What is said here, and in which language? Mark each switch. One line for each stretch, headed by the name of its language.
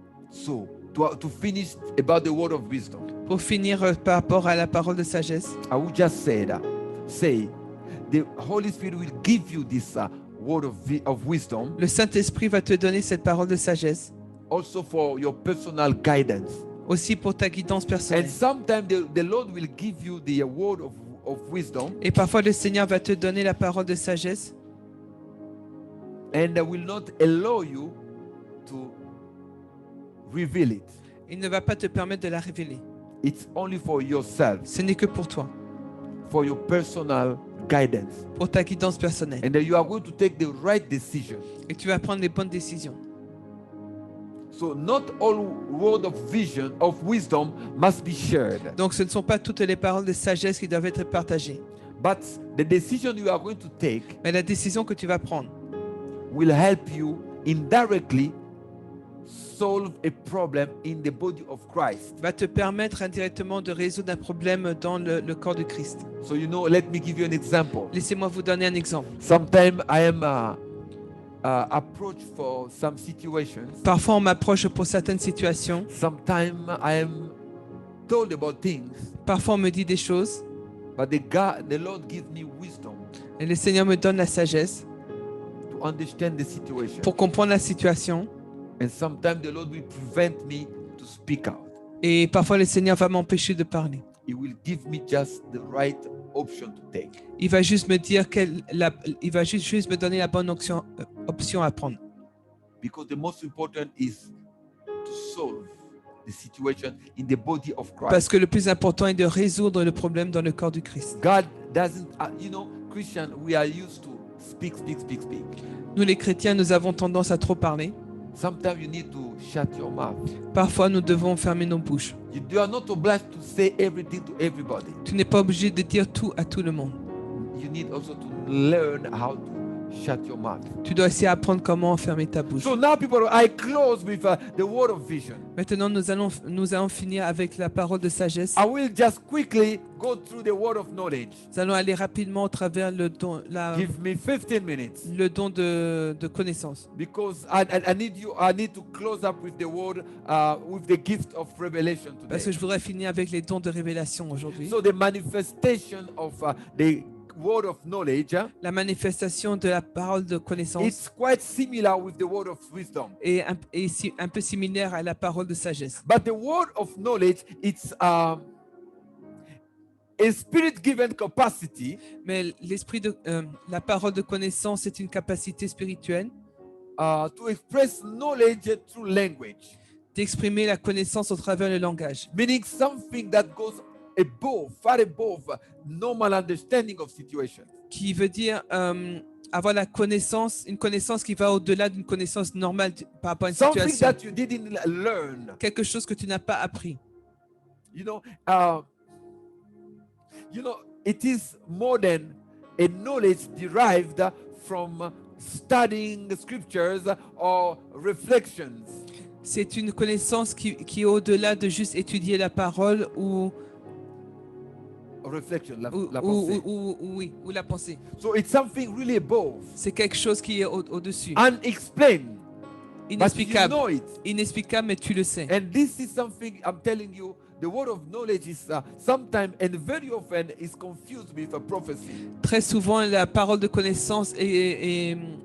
English: So, to finish about the word of wisdom,
French: Pour finir par rapport à la parole de sagesse,
English: I would just say the Holy Spirit will give you this word of wisdom
French: le Saint-Esprit va te donner cette parole de sagesse,
English: also for your personal guidance.
French: aussi pour ta guidance
English: And
French: personnelle.
English: sometimes the Lord will give you the word of wisdom
French: Et parfois le Seigneur va te donner la parole de sagesse
English: and will not allow you to reveal it.
French: Il ne va pas te permettre de la révéler.
English: It's only for yourself,
French: Ce n'est que pour toi,
English: for your personal guidance.
French: pour ta guidance personnelle.
English: And you are going to take the right decision.
French: Et tu vas prendre les bonnes décisions.
English: So not all word of vision, of wisdom must be shared.
French: Donc ce ne sont pas toutes les paroles de sagesse qui doivent être partagées.
English: But the decision you are going to take
French: Mais la décision que tu vas prendre
English: will help you indirectly solve a problem in the body of Christ.
French: va te permettre indirectement de résoudre un problème dans le corps de Christ.
English: So let me give you an example.
French: Laissez-moi vous donner un exemple.
English: Sometimes I am approached for some situations.
French: Parfois on m'approche pour certaines situations.
English: Sometimes I am told about things,
French: Parfois on me dit des choses.
English: but the Lord gives me wisdom
French: Et le Seigneur me donne la sagesse
English: to understand the situation.
French: pour comprendre la situation.
English: And sometimes the Lord will prevent me to speak out.
French: Et parfois le Seigneur va m'empêcher de parler.
English: He will give me just the right option to take.
French: Il va juste me dire il va juste me donner la bonne option à prendre.
English: Because the most important is to solve the situation in the body of Christ.
French: Parce que le plus important est de résoudre le problème dans le corps du Christ.
English: God doesn't, Christian, we are used to speak.
French: Nous les chrétiens, nous avons tendance à trop parler.
English: Sometimes you need to shut your mouth.
French: Parfois, nous devons fermer nos bouches.
English: You are not obliged to say everything to everybody.
French: Tu n'es pas obligé de dire tout à tout le monde.
English: You need also to learn how to shut your mouth.
French: Tu dois aussi apprendre comment fermer ta bouche.
English: So now I close with the word of vision.
French: Maintenant, nous allons finir avec la parole de sagesse.
English: I will just quickly go through the word of knowledge.
French: Nous allons aller rapidement au travers le don
English: Give me 15 minutes.
French: de connaissance.
English: Because I need to close up with the word, with the gift of revelation today.
French: Parce que je voudrais finir avec les dons de révélation aujourd'hui.
English: So the manifestation of the word of knowledge,
French: la manifestation de la parole de connaissance
English: it's quite similar with the word of wisdom.
French: est un peu similaire à la parole de sagesse.
English: But the word of knowledge, it's a spirit-given capacity
French: Mais la parole de connaissance est une capacité spirituelle
English: to express knowledge through language,
French: d'exprimer la connaissance au travers le langage,
English: meaning something that goes above, far above normal understanding of situations.
French: qui veut dire avoir une connaissance qui va au-delà d'une connaissance normale par rapport à une
English: Something
French: situation.
English: that you didn't learn.
French: Quelque chose que tu n'as pas appris.
English: You know, it is more than a knowledge derived from studying scriptures or reflections.
French: C'est une connaissance qui est au-delà de juste étudier la parole ou Reflection, la ou pensée. la pensée.
English: So it's something really above,
French: C'est quelque chose qui est au-dessus.
English: unexplained, but you
French: Inexplicable.
English: know it.
French: Inexplicable, mais tu le sais.
English: And this is something I'm telling you. The word of knowledge is sometimes and very often is confused with a prophecy.
French: Très souvent, la parole de connaissance est